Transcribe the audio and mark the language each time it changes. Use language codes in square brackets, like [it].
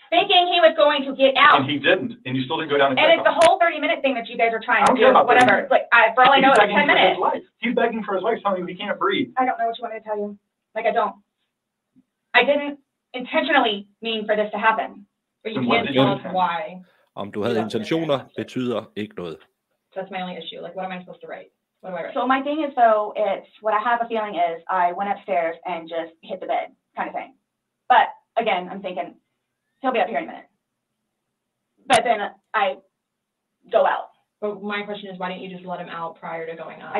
[en] Thinking he was going to get out. And he didn't. And you still didn't go down and check it's the whole 30-minute thing that you guys are trying to do. Whatever. Like, for all I know, it's 10 minutes. He's begging for his life, telling you he can't breathe. I don't know what you want me to tell you. Like, I don't. I didn't intentionally mean for this to happen. But you can't tell us why. [da] Om du havde intentioner, betyder ikke noget. [en] That's my only issue. Like, what am I supposed to write? What do I write? So my thing is, though, it's what I have a feeling is I went upstairs and just hit the bed kind of thing. But again, I'm thinking he'll be up here in a minute. But then I go out. But my question is, why didn't you just let him out prior to going up?